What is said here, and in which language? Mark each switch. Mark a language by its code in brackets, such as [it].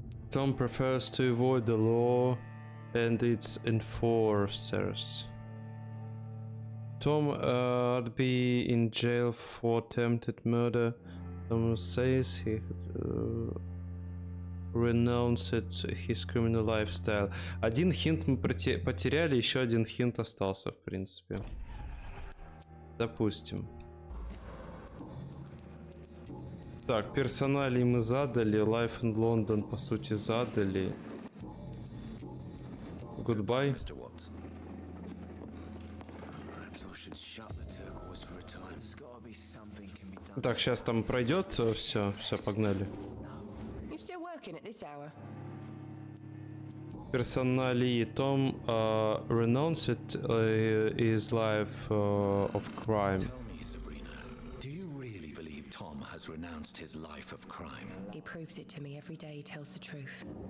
[en] Tom prefers to avoid the law and its enforcers. Tom would be in jail for attempted murder. Tom says he renounced his criminal lifestyle. [ru] Один хинт мы потеряли, еще один хинт остался, в принципе. Допустим. Так, персоналии мы задали, Life in London по сути задали. [en] Goodbye. Mr. Watts. Perhaps I should shut the turquoise for a time. There's gotta be something can be done. [ru] Так, сейчас там пройдет, все, погнали. [en] You still working at this hour? [ru] Персоналии [en] Том renounced his life of crime. Tell me, Sabrina, do you really believe Tom has renounced his life of crime? He proves it to me every day he tells the truth.